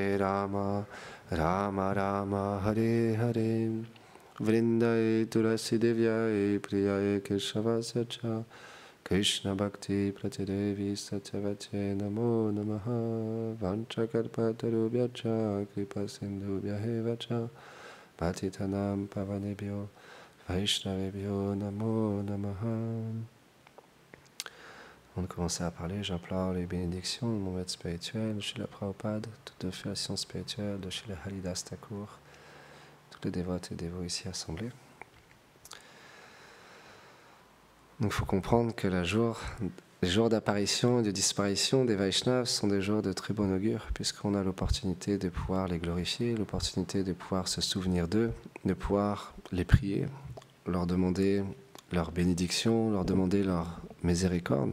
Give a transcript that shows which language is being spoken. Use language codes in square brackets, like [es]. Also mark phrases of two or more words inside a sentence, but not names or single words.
[sa] राम राम हरे हरे वृन्दै तुलसी देव्यै प्रियै केशवस्य च कृष्ण भक्ति प्रतिदेवि सत्यवते नमो नमः वाञ्छाकल्पतरुभ्यश्च कृपा सिन्धुभ्य एव च पतितानां पावनेभ्यो वैष्णवेभ्यो नमो नमः. [fr] Avant de commencer à parler, j'implore les bénédictions de mon maître spirituel, Srila Prabhupada, toute l'affiliation spirituelle de Srila Haridas Thakur, tous les dévotes et dévots ici assemblés. Donc il faut comprendre que les jours d'apparition et de disparition des Vaishnavas sont des jours de très bon augure, puisqu'on a l'opportunité de pouvoir les glorifier, l'opportunité de pouvoir se souvenir d'eux, de pouvoir les prier, leur demander leur bénédiction, leur demander leur miséricorde.